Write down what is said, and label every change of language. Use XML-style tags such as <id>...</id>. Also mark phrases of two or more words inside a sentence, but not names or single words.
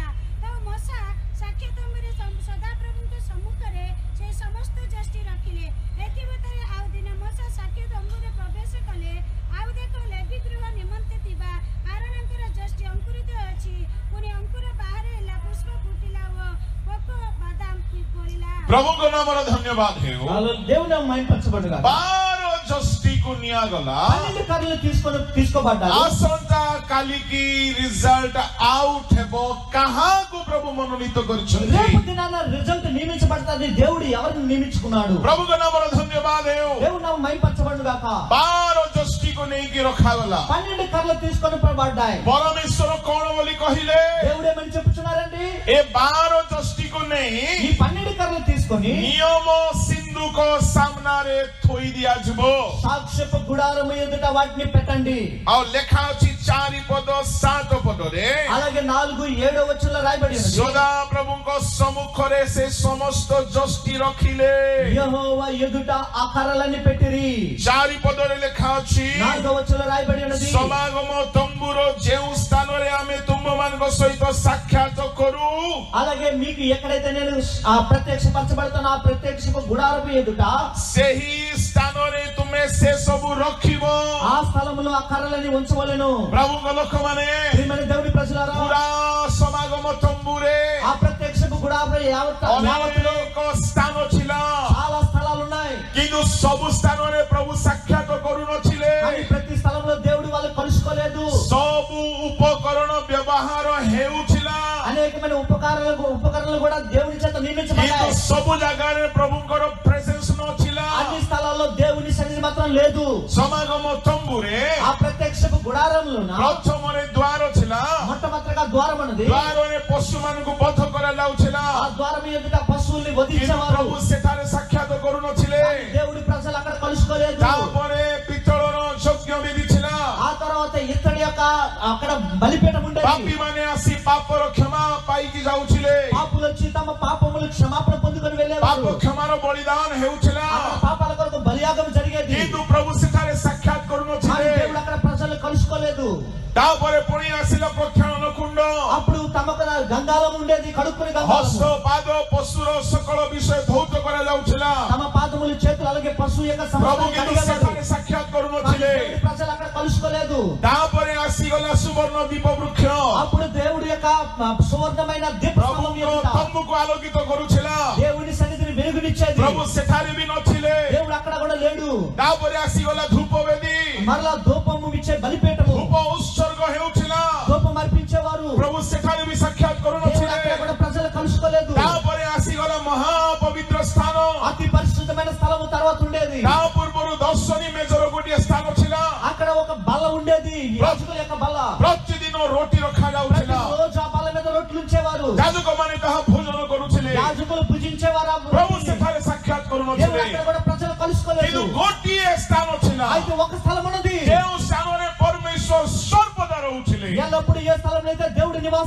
<or>ତ ମୋଶା ସାକ୍ଷ୍ୟ ତମ୍ବୁରେ ସଦାପ୍ରଭୁଙ୍କ ସମ୍ମୁଖରେ ସେ ସମସ୍ତ ଯଷ୍ଟି ରଖିଲେ। ଏଥିମଧ୍ୟରେ ଆଉ ଦିନ ମୋଶା ସାକ୍ଷ୍ୟ ତମ୍ବୁରେ ପ୍ରବେଶ କଲେ। ଆଉ ଦେଖ ଲେଭି ଗୃହ ନିମନ୍ତେ ଥିବା ଆରୋନଙ୍କର ଯଷ୍ଟି ଅଙ୍କୁରିତ ଅଛି। ପୁଣି ଅଙ୍କୁର ବାହାରେ ହେଲା, ପୁଷ୍ପ ଫୁଟିଲା ଓ ପୋକ ବାଦାମ ଫଳିଲା। ପ୍ରଭୁଙ୍କ ନାମର ଧନ୍ୟବାଦ ହେଉ।</or> <te>దేవుని మహిమపరచబడుగా</te> <or>12 ଯଷ୍ଟିକୁ ନିଆଗଲା।</or> <te>12 కర్రలు తీసుకోబడ్డారు।</te> <or>ଆସନ୍ତା କାଲିକି</or> <en>result out</en> <or>ହେବ କାହାକୁ ପ୍ରଭୁ ମନୋନୀତ କରିଛନ୍ତି।</or> <te>రేపు దినాన రిజల్ట్ నియమించబడతాది। దేవుడు ఎవరిని నియమించుకున్నాడు?</te> <or>ପ୍ରଭୁଙ୍କ ନାମର ଧନ୍ୟବାଦ ହେଉ।</or> <te>దేవుని నామం మహిమపరచబడుగాక।</te> <or>12 ଯଷ୍ଟିକୁ ନେଇକି ରଖାଗଲା।</or> <te>12 కర్రలు తీసుకొని పడబడ్డాయి।</te> <or>ପରମେଶ୍ୱର କଣ ବୋଲି କହିଲେ?</or> <te>దేవుడు ఏమని చెప్పుచున్నారండి?</te> <or>ଏ 12 ଯଷ୍ଟିକୁ ନେଇ</or> <te>ఈ 12 కర్రలు తీసుకొని</te> <or>ନିୟମ ସିନ୍ଧୁକ ସାମ୍ନାରେ ଥୋଇ ଦିଆଯିବ।</or> <te>సాక్ష్యపు గుడారము ఎదుట వాటిని పెట్టండి।</te> <or>ଆଉ ଲେଖା ଅଛି 4 ପଦ 7 ପଦରେ</or> <te>అలాగే 4, 7 వచనంలో రాయబడి ఉంది।</te> <or>ସଦା ପ୍ରଭୁଙ୍କ ସମ୍ମୁଖରେ ସେ ସମସ୍ତ ଯଷ୍ଟି ରଖିଲେ।</or> <te>యెహోవా ఎదుట ఆ కర్రలని పెట్టిరి।</te> <or>4 ପଦରେ ଲେଖା ଅଛି</or> <te>4వ వచనంలో రాయబడి ఉన్నది,</te> <or>ସମାଗମ ତମ୍ବୁର ଯେଉଁ ସ୍ଥାନରେ ଆମେ ତୁମମାନଙ୍କ ସହିତ ସାକ୍ଷାତ କରୁ।</or> <te>అలాగే మీకు ఎక్కడైతే నేను ఆ ప్రత్యక్షపరచబడతానో ఆ ప్రత్యక్షపు గుడారము ఎదుట</te> <or>ସେହି ସ୍ଥାନରେ ତୁମେ ସେ ସବୁ ରଖିବ।</or> <te>ఆ స్థలములో ఆ కర్రలని ఉంచవలెను।</te> <or>ପ୍ରଭୁଙ୍କ ଲୋକମାନେ</or> <te>ప్రియమైన దేవుని ప్రజలారా,</te> <or>ପୁରା ସମାଗମ ତମ୍ବୁରେ</or> <te>ఆ ప్రత్యక్షపు గుడారము యావత్తులో</te> <or>ଅନେକ ସ୍ଥାନ ଥିଲା,</or> <te>చాలా స్థలాలు ఉన్నాయి।</te> <or>କିନ୍ତୁ ସବୁ ସ୍ଥାନରେ ପ୍ରଭୁ ସାକ୍ଷାତ କରୁନଥିଲେ।</or> <te>కానీ ప్రతి స్థలంలో దేవుడు వాళ్ళు కలుసుకోలేదు।</te> <or>ସବୁ ଉପକରଣ ବ୍ୟବହାର ହେଉଥିଲା,</or> <te>అనేకమైన ఉపకరణలు కూడా దేవుని చేత</te> <or>କିନ୍ତୁ</or> <te>నియమించబడ్డాయి।</te> <or>ସବୁ ଜାଗାରେ ପ୍ରଭୁଙ୍କର ପ୍ରେଜେନ୍ସ ନଥିଲା।</or> <te>అన్ని స్థలాల్లో దేవుని సన్నిధి మాత్రం లేదు।</te> <or>ସମାଗମ ତମ୍ବୁରେ</or> <te>ఆ ప్రత్యక్షపు గుడారంలోన</te> <or>ପ୍ରଥମରେ ଦ୍ୱାର ଥିଲା,</or> <te>మొట్టమొదటిగా ద్వారం ఉన్నది।</te> <or>ଦ୍ୱାରରେ ପଶୁମାନଙ୍କୁ ବଧ କରାଯାଉଥିଲା,</or> <te>ఆ ద్వారం ఎదుట పశువుల్ని</te> <or>କିନ୍ତୁ</or> <te>వధించేవారు।</te> <or>ପ୍ରଭୁ ସେଠାରେ ସାକ୍ଷାତ କରୁନଥିଲେ।</or> <te>దేవుడి ప్రజలు అక్కడ కలుసుకోలేదు।</te> <or>ତାପରେ ପିତ୍ତଳର ଯଜ୍ଞ ବିଧି ଥିଲା।</or> <te>ఆ తర్వాత ఇత్తడి యొక్క అక్కడ బలిపీఠం ఉండేది।</te> <or>ପାପୀମାନେ ଆସି ପାପର କ୍ଷମା ପାଇକି ଯାଉଥିଲେ,</or> <te>పాపులు వచ్చి తమ పాపములు క్షమాపణ పొందుకొని</te> <or>ପାପ</or> <te>వెళ్ళేవారు।</te> <or>କ୍ଷମାର ବଳିଦାନ ହେଉଥିଲା,</or> <te>అక్కడ పాపాల కొరకు బలియాగం జరిగేది।</te> <or>କିନ୍ତୁ ପ୍ରଭୁ ସେଠାରେ ସାକ୍ଷାତ</or> <te>కానీ</te> <or>କରୁନଥିଲେ।</or> <te>దేవుడు అక్కడ ప్రజలు కలుసుకోలేదు।</te> <or>ତାପରେ ପୁଣି ଆସିଲା ପ୍ରକ୍ଷାଳନ କୁଣ୍ଡ,</or> <te>అప్పుడు తమకు గంగాలం ఉండేది, కడుక్కుని</te> <or>ହସ୍ତ</or> <te>గంగాలం।</te> <or>ପାଦ ପଶୁର ସକଳ ବିଷୟ ଧୌତ କରାଯାଉଥିଲା।</or> <te>తమ పాదములు చేతులు అలాగే పశువు యొక్క</te> <or>ପ୍ରଭୁ</or> <te>సమస్తం</te> <or>କିନ୍ତୁ</or> <te>కడిగేవారు।</te> <or>ସେଠାରେ ସାକ୍ଷାତ</or> <te>కానీ</te> <or>କରୁନଥିଲେ।</or> <te>దేవుడి ప్రజలు అక్కడ కలుసుకోలేదు।</te> <or>ତାପରେ ଆସିଗଲା ସୁବର୍ଣ୍ଣ ଦୀପ ବୃକ୍ଷ,</or> <te>అప్పుడు దేవుడి యొక్క సువర్ణమైన దీపస్తంభం</te> <or>ପ୍ରଭୁଙ୍କ</or> <te>ఎదుట</te> <or>ତମ୍ବୁକୁ ଆଲୋକିତ କରୁଥିଲା।</or> <te>దేవుడి సన్నిధిని వెలుగునిచ్చేది।</te> <or>ପ୍ରଭୁ ସେଠାରେ ବି ନଥିଲେ।</or> <te>దేవుడు అక్కడ కూడా లేడు।</te> <or>ତାପରେ ଆସିଗଲା ଧୂପ ବେଦୀ,</or> <te>మరలా ధూపము ఇచ్చే బలిపీఠము,</te> <or>ଧୂପ ଉତ୍ସର୍ଗ ହେଉଥିଲା।</or> <te>ధూపం అర్పించేవారు।</te> <or>ପ୍ରଭୁ ସେଠାରେ ବି ସାକ୍ଷାତ</or> <te>దేవుడు</te> <or>କରୁନଥିଲେ।</or> <te>అక్కడ కూడా ప్రజలు కలుసుకోలేదు।</te> <or>ତାପରେ ଆସିଗଲା ମହାପବିତ୍ର ସ୍ଥାନ,</or> <te>అతి పరిశుద్ధమైన స్థలము తర్వాత ఉండేది।</te> <or>ତା ପୂର୍ବରୁ ଦର୍ଶନୀ ମେଜର ଗୋଟିଏ ସ୍ଥାନ ଥିଲା।</or> <te>అక్కడ ఒక బల్ల ఉండేది, యాజకుల యొక్క బల్ల।</te> <or>ପ୍ରତିଦିନ ରୋଟି ରଖାଯାଉଥିଲା,</or> <te>ప్రతిరోజు ఆ బల్ల మీద రొట్టెలు ఉంచేవారు।</te> <or>ଯାଜକମାନେ ତାହା ଭୋଜନ କରୁଥିଲେ।</or> <te>యాజకులు భుజించేవారు ఆ</te> <or>ପ୍ରଭୁ</or> <te>రొట్టెని।</te> <or>ସେଠାରେ ସାକ୍ଷାତ</or> <te>దేవుడు</te> <or>କରୁନଥିଲେ,</or> <te>అక్కడ కూడా ప్రజలు కలుసుకోలేదు।</te> <or>କିନ୍ତୁ ଗୋଟିଏ ସ୍ଥାନ ଥିଲା</or> <te>అయితే ఒక స్థలం ఉన్నది,</te> <or>ଯେଉଁ ସ୍ଥାନରେ ପରମେଶ୍ୱର ସର୍ବଦା ରହୁଥିଲେ।</or> <te>ఎల్లప్పుడు ఏ స్థలంలో అయితే దేవుడి నివాసం</te>